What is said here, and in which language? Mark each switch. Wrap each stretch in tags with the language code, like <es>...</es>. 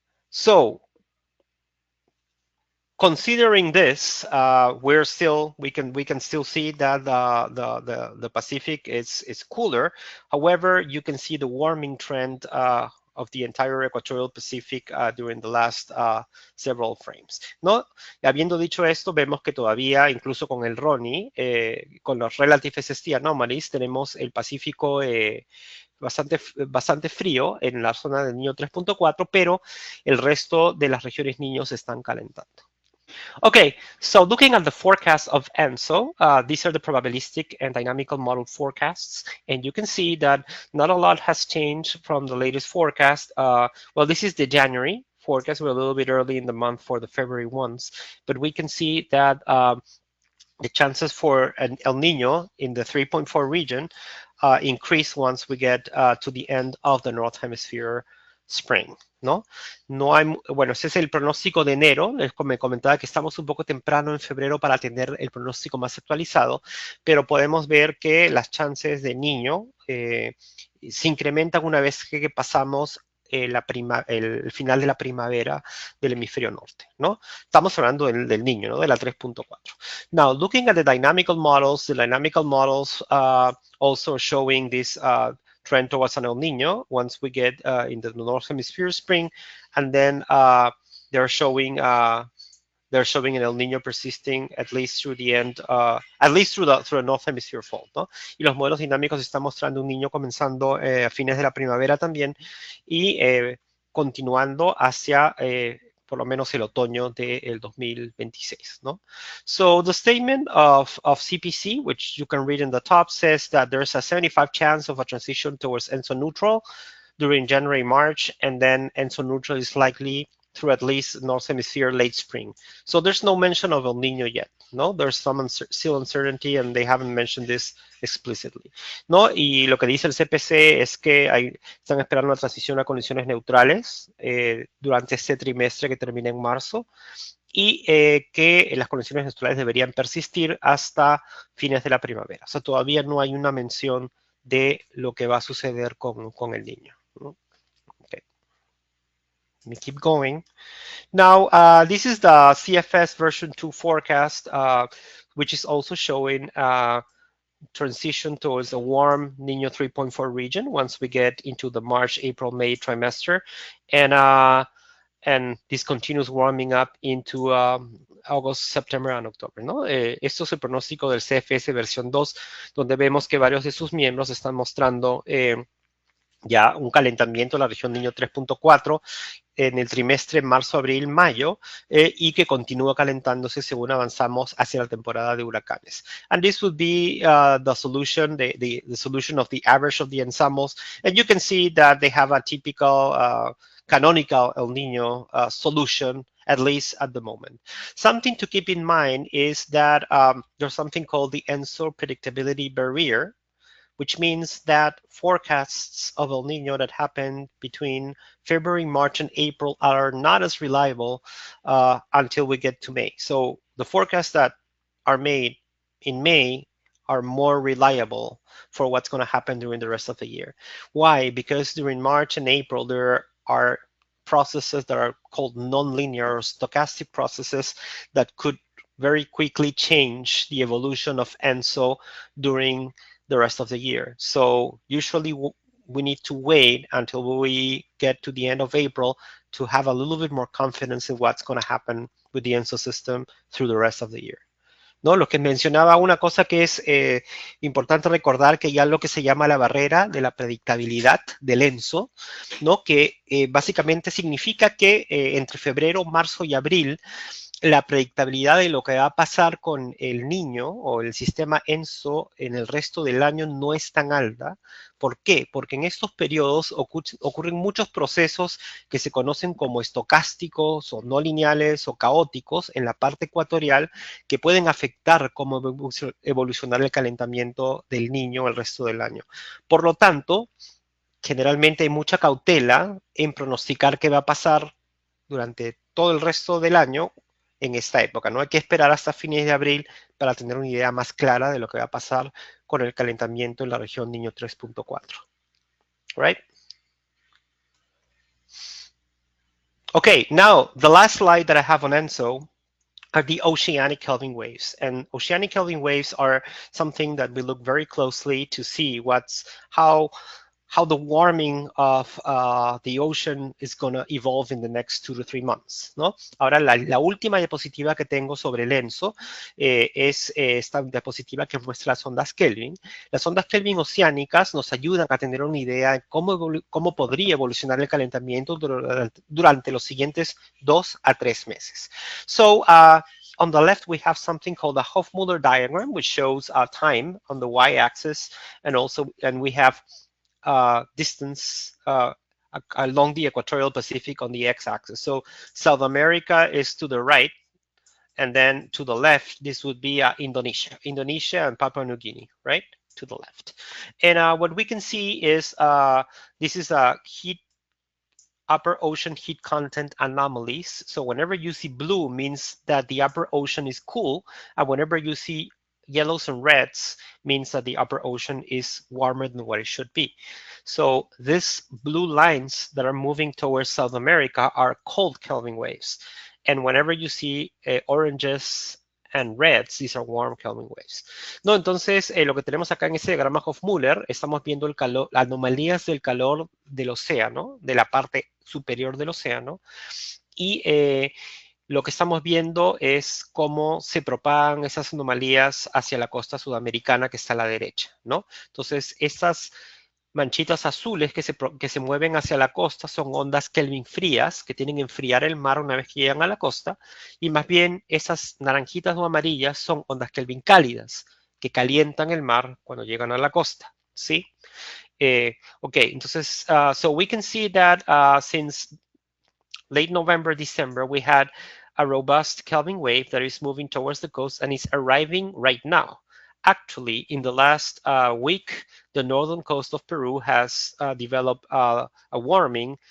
<en>So, considering this, we can still see that the Pacific is cooler. However, you can see the warming trend of the entire equatorial Pacific during the last several frames, ¿no?</en> <es>Y habiendo dicho esto, vemos que todavía, incluso con el RONI, con los Relative SST Anomalies, tenemos el Pacífico bastante frío en la zona del Niño 3.4, pero el resto de las regiones niños se están calentando.</es> <en>Okay, so looking at the forecast of ENSO, these are the probabilistic and dynamical model forecasts, and you can see that not a lot has changed from the latest forecast. Well, this is the January forecast. We're a little bit early in the month for the February ones, but we can see that the chances for an El Nino in the 3.4 region increase once we get to the end of the North Hemisphere spring, ¿no?</en> <es>No hay, bueno, ese es el pronóstico de enero. Les me comentaba que estamos un poco temprano en febrero para tener el pronóstico más actualizado, pero podemos ver que las chances de niño se incrementan una vez que pasamos el final de la primavera del hemisferio norte, ¿no? Estamos hablando del niño, ¿no? De la 3.4.</es> <en>Now, looking at the dynamical models also showing this trend towards an El Nino once we get into the North Hemisphere spring, and then they're showing an El Nino persisting at least through the end, at least through the North Hemisphere fall, ¿no?</en> <es>Y los modelos dinámicos están mostrando un niño comenzando a fines de la primavera también y continuando hacia por lo menos el otoño del 2026, ¿no?</es> <en>So the statement of CPC, which you can read in the top, says that there's a 75% chance of a transition towards ENSO neutral during January, March, and then ENSO neutral is likely through at least North Hemisphere late spring. So there's no mention of El Nino yet, ¿no? There's some still uncertainty and they haven't mentioned this explicitly, ¿no?</en> <es>Y lo que dice el CPC es que están esperando una transición a condiciones neutrales durante este trimestre que termina en marzo y que las condiciones neutrales deberían persistir hasta fines de la primavera. O sea, todavía no hay una mención de lo que va a suceder con el niño, ¿no?</es> <en>Let me keep going. Now, this is the CFS version 2 forecast, which is also showing transition towards a warm Nino 3.4 region once we get into the March, April, May trimester. And this continues warming up into August, September, and October, ¿no?</en> <es>Esto es el pronóstico del CFS versión 2, donde vemos que varios de sus miembros están mostrando ya un calentamiento en la región Niño 3.4 en el trimestre marzo, abril, mayo, y que continúa calentándose según avanzamos hacia la temporada de huracanes.</es> <en>And this would be the solution, the solution of the average of the ensembles. And you can see that they have a typical canonical El Nino solution, at least at the moment. Something to keep in mind is that there's something called the ENSO predictability barrier, which means that forecasts of El Nino that happen between February, March, and April are not as reliable until we get to May. So the forecasts that are made in May are more reliable for what's going to happen during the rest of the year. Why? Because during March and April, there are processes that are called nonlinear or stochastic processes that could very quickly change the evolution of ENSO during the rest of the year. So usually we need to wait until we get to the end of April to have a little bit more confidence in what's going to happen with the ENSO system through the rest of the year.</en> <es>¿No? Lo que mencionaba, una cosa que es importante recordar, que ya lo que se llama la barrera de la predictabilidad del ENSO, ¿no? Que básicamente significa que entre febrero, marzo y abril, la predictabilidad de lo que va a pasar con el niño o el sistema ENSO en el resto del año no es tan alta. ¿Por qué? Porque en estos periodos ocurren muchos procesos que se conocen como estocásticos o no lineales o caóticos en la parte ecuatorial que pueden afectar cómo evolucionar el calentamiento del niño el resto del año. Por lo tanto, generalmente hay mucha cautela en pronosticar qué va a pasar durante todo el resto del año en esta época, ¿no? Hay que esperar hasta fines de abril para tener una idea más clara de lo que va a pasar con el calentamiento en la región Niño 3.4.</es> <en>Right? Okay, now the last slide that I have on ENSO are the oceanic Kelvin waves. And oceanic Kelvin waves are something that we look very closely to see how the warming of the ocean is going to evolve in the next 2 to 3 months, ¿no?</en> <es>Ahora, la última diapositiva que tengo sobre el ENSO es esta diapositiva que muestra las ondas Kelvin. Las ondas Kelvin oceánicas nos ayudan a tener una idea de cómo podría evolucionar el calentamiento durante los siguientes 2 a 3 meses.</es> <en>So, on the left, we have something called the Hofmüller diagram, which shows time on the y-axis, and we have distance along the equatorial Pacific on the x-axis. So South America is to the right, and then to the left, this would be Indonesia and Papua New Guinea, right? To the left. And what we can see is this is a upper ocean heat content anomalies. So whenever you see blue means that the upper ocean is cool, and whenever you see yellows and reds means that the upper ocean is warmer than what it should be. So these blue lines that are moving towards South America are cold Kelvin waves. And whenever you see oranges and reds, these are warm Kelvin waves.</en> <es>No, entonces lo que tenemos acá en ese diagrama Hofmüller, estamos viendo el calor, anomalías del calor del océano, de la parte superior del océano, y lo que estamos viendo es cómo se propagan esas anomalías hacia la costa sudamericana que está a la derecha, ¿no? Entonces, estas manchitas azules que se mueven hacia la costa son ondas Kelvin frías que tienen que enfriar el mar una vez que llegan a la costa, y más bien esas naranjitas o amarillas son ondas Kelvin cálidas que calientan el mar cuando llegan a la costa, ¿sí?</es> <en>Okay, entonces, so we can see that since late November, December, we had a robust Kelvin wave that is moving towards the coast and is arriving right now. Actually, in the last week, the northern coast of Peru has developed a warming.</en>